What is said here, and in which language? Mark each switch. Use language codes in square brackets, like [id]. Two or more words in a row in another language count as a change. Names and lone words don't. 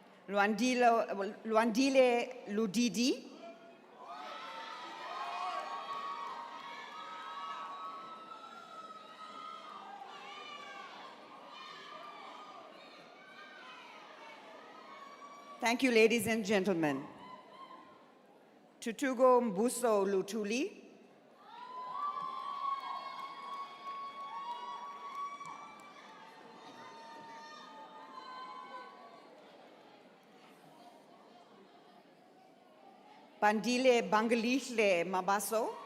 [en] Luandile Ludidi. Thank you, ladies and gentlemen. Tutugo Mbuso Lutuli. Bandile Bangalihle Mabaso.